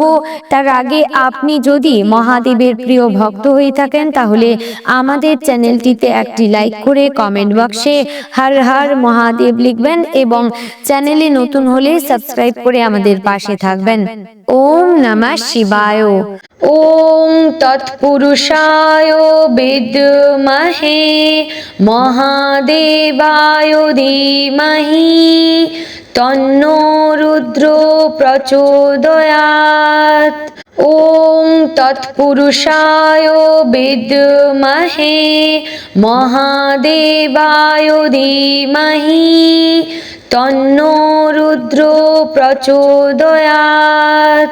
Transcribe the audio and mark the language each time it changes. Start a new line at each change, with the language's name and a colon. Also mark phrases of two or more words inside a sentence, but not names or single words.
Bangla: তার আগে আপনি যদি মহাদেবের প্রিয় ভক্ত হয়ে থাকেন তাহলে আমাদের চ্যানেলটিতে একটি লাইক করে কমেন্ট বক্সে হর হর মহাদেব লিখবেন এবং চ্যানেলে নতুন হলে সাবস্ক্রাইব করে আমাদের পাশে থাকবেন।
Sanskrit: ॐ नमः शिवाय। ॐ तत्पुरुषाय विद्महे महादेवाय धीमहि तन्नो रुद्रः प्रचोदयात्। ॐ तत्पुरुषाय विद्महे महादेवाय धीमहि तन्नो रुद्रः प्रचोदयात्।